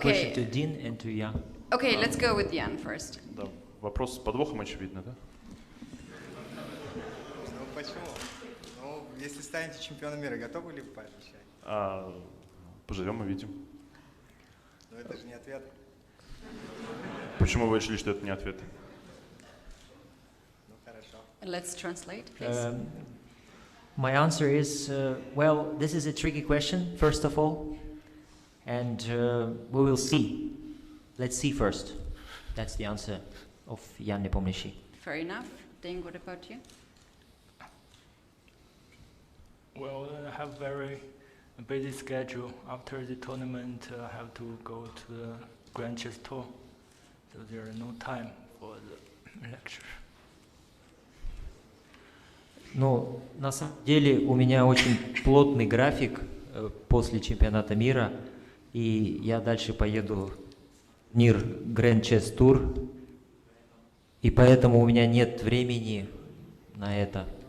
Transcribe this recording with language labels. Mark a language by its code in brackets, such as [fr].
[en] question to Dean and to Yang. Okay, let's go with Jan first. [ru] Да, вопрос с подвохом, очевидно, да? Ну почему? Ну, если станете чемпионом мира, готовы ли пообещать? Поживем и видим. Но это же не ответ. Почему вы решили, что это не ответ? Ну хорошо. [en] Let's translate, please. My answer is, well, this is a tricky question, first of all, and we will see. Let's see first. That's the answer of Jan Nepomniachtchi. Fair enough. Ding, what about you? Well, I have very busy schedule. After the tournament, I have to go to the Grand Chess Tour, so there is no time for the lecture. [ru] Ну, на самом деле у меня очень плотный график после чемпионата мира, и я дальше поеду в Нир Grand Chess Tour, и поэтому у меня нет времени на это.